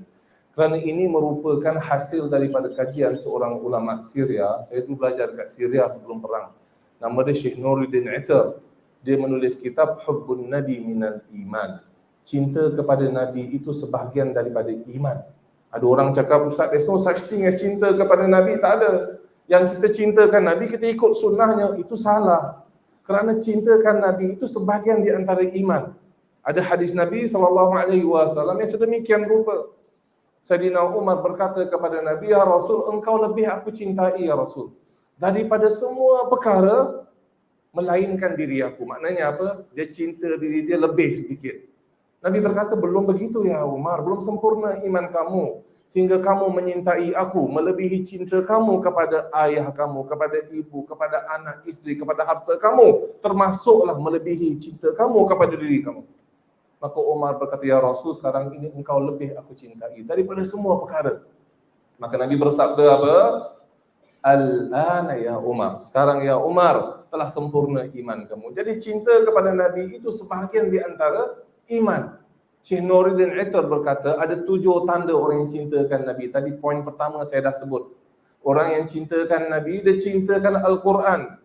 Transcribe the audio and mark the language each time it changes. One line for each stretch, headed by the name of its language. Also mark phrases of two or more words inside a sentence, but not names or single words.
Malay: Kerana ini merupakan hasil daripada kajian seorang ulama Syria. Saya tu belajar dekat Syria sebelum perang. Nama dia Syekh Nuruddin Itar. Dia menulis kitab Hubbun Nabi Minal Iman. Cinta kepada Nabi itu sebahagian daripada iman. Ada orang cakap, Ustaz,
English: there's no such thing as
Malay: cinta kepada Nabi. Tak ada. Yang kita cintakan Nabi, kita ikut sunnahnya, itu salah. Kerana cintakan Nabi itu sebahagian di antara iman. Ada hadis Nabi SAW yang sedemikian rupa. Sayyidina Umar berkata kepada Nabi,
Arabic: ya Rasul,
Malay: engkau lebih aku cintai
Arabic: ya Rasul
Malay: daripada semua perkara melainkan diri aku. Maknanya apa? Dia cinta diri dia lebih sedikit. Nabi berkata, belum begitu ya Umar, belum sempurna iman kamu sehingga kamu menyintai aku melebihi cinta kamu kepada ayah kamu, kepada ibu, kepada anak, isteri, kepada harta kamu, termasuklah melebihi cinta kamu kepada diri kamu. Maka Umar berkata,
Arabic: ya Rasul,
Malay: sekarang ini engkau lebih aku cintai daripada semua perkara. Maka Nabi bersabda apa?
Arabic: Al-ana ya Umar.
Malay: Sekarang ya Umar, telah sempurna iman kamu. Jadi cinta kepada Nabi itu sebahagian di antara iman. Syekh Nuruddin Itar berkata, ada 7 tanda orang yang cintakan Nabi. Tadi poin pertama saya dah sebut. Orang yang cintakan Nabi, dia cintakan Al-Quran.